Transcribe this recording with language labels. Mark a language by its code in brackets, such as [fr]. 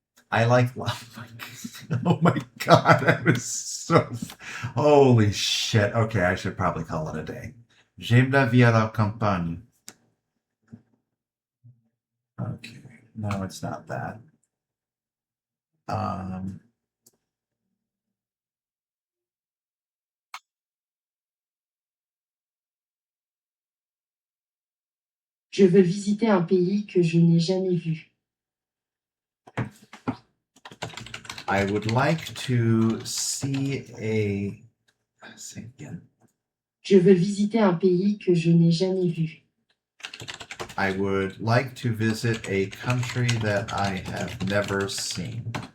[en] I like oh my god, I was so holy shit. Okay, I should probably call it a day. [fr] J'aime la vie à la campagne. [en] Okay, no, it's not that. [fr] Je veux visiter un pays que je n'ai jamais vu. [en] I would like to see a. Say again. [fr] Je veux visiter un pays que je n'ai jamais vu. [en] I would like to visit a country that I have never seen.